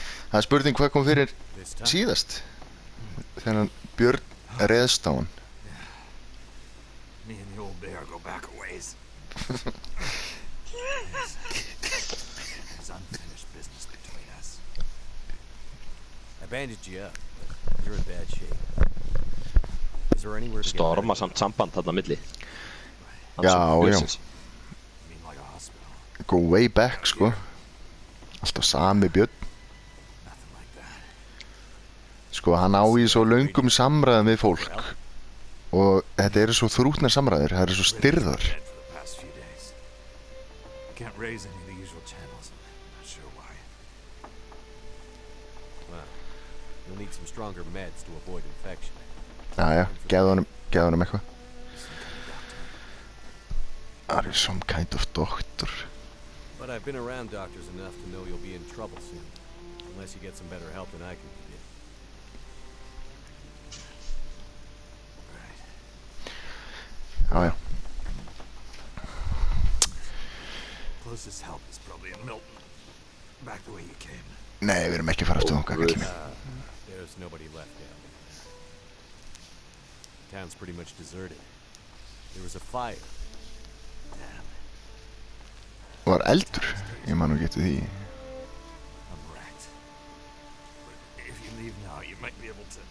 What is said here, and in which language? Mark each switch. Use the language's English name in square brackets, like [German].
[Icelandic] Það er spurning hvað kom fyrir [English] This time? [Icelandic] síðast. Þegar hann Björn reðst á hann. [English] Me and the old bear go back a ways. There's unfinished business between us. I bandaged you up, but you're in bad shape. Is there anywhere to get Storma better? [Icelandic] samt samband þarna milli. Já, já. [English] You mean like a hospital? Go way back, [Icelandic] sko. Alltaf sami Björn. [English] Nothing like that. [Icelandic] Sko, hann á í svo löngum samræðum við fólk. Og þetta eru svo þrútnar samræður, það eru svo styrðar. [English] Dead for the past few days. I can't raise any of the usual channels. I'm not sure why. Well, you'll need some stronger meds to avoid infection. [Icelandic] Jæja, gefðu honum eitthvað. [English] Are you some kind of doctor? But I've been around doctors enough to know you'll be in trouble soon. Unless you get some better help than I can give. [Icelandic] Já, já. [English] Closest help is probably in Milton. Back the way you came. [Icelandic] Nei, við erum ekki að fara aftur þangað, kallinn minn. [English] There's nobody left down there. The town's pretty much deserted. There was a fire. Damn. [Icelandic] Var eldur? Ég man nú ekki eftir því. [English] I'm wrecked. But if you leave now, you might be able to...